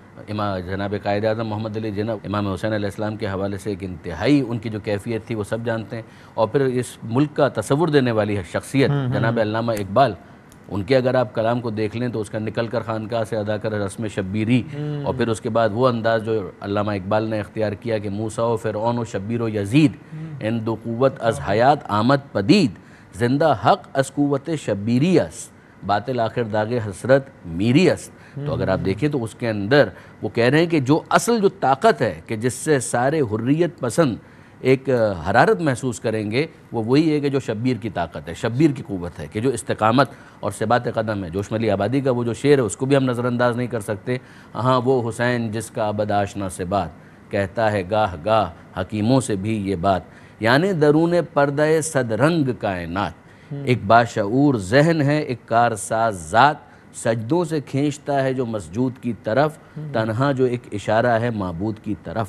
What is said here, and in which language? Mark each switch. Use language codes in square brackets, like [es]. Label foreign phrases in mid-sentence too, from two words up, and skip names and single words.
[ur] جناب قائد اعظم محمد علی جناح امام حسین علیہ السلام کے حوالے سے ایک انتہائی ان کی جو کیفیت تھی وہ سب جانتے ہیں. اور پھر اس ملک کا تصور دینے والی شخصیت جناب علامہ اقبال، ان کے اگر آپ کلام کو دیکھ لیں تو اس کا نکل کر خانقاہ سے ادا کر رسم شبیری، اور پھر اس کے بعد وہ انداز جو علامہ اقبال نے اختیار کیا کہ [fa] موسیٰ و فرعون و شبیر و یزید، ان دو قوت از حیات آمد پدید، زندہ حق از قوت شبیری است، باطل آخر داغ حسرت میری است. [ur] تو اگر آپ دیکھیں تو اس کے اندر وہ کہہ رہے ہیں کہ جو اصل جو طاقت ہے کہ جس سے سارے حریت پسند ایک حرارت محسوس کریں گے، وہ وہی ہے کہ جو شبیر کی طاقت ہے، شبیر کی قوت ہے، کہ جو استقامت اور ثبات قدم ہے. جوشم علی آبادی کا وہ جو شعر ہے اس کو بھی ہم نظر انداز نہیں کر سکتے. ہاں وہ حسین جس کا ابد آشنا سے بات، کہتا ہے گاہ گاہ حکیموں سے بھی یہ بات، یعنی درون پردہ صد رنگ کائنات، ایک باشعور ذہن ہے، ایک کارساز ذات، سجدوں سے کھینچتا ہے جو مسجود کی طرف، تنہا جو ایک اشارہ ہے معبود کی طرف.